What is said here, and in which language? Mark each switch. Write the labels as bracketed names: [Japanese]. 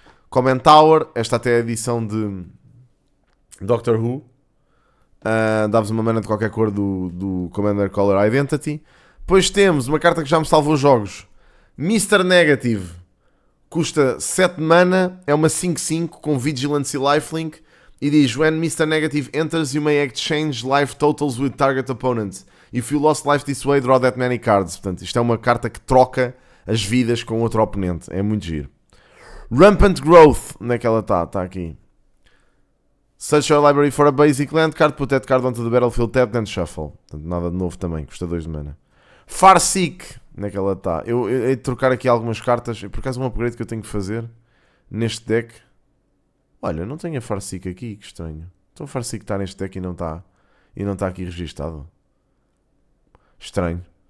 [Portuguese] Comment Tower, esta até é a edição de Doctor Who. Dá-vos uma mana de qualquer cor do Commander Color Identity. Depois temos uma carta que já me salvou jogos. Mr. Negative. Custa 7 mana, é uma 5/5 com Vigilance e Lifelink e diz [English] when Mr. Negative enters you may exchange life totals with target opponents. If you lost life this way, draw that many cards. [Portuguese] Portanto, isto é uma carta que troca as vidas com outro oponente. É muito giro. Rampant Growth, onde é que ela está? Está aqui. [English] Search your library for a basic land card, put that card onto the battlefield tab, then shuffle. [Portuguese] Portanto, nada de novo também, custa 2 de mana. Farseek, onde é que ela está? Eu hei de trocar aqui algumas cartas, por acaso um upgrade que eu tenho que fazer neste deck. Olha, não tenho a Farseek aqui, que estranho. Então a Farseek está neste deck e não está aqui registado. Estranho.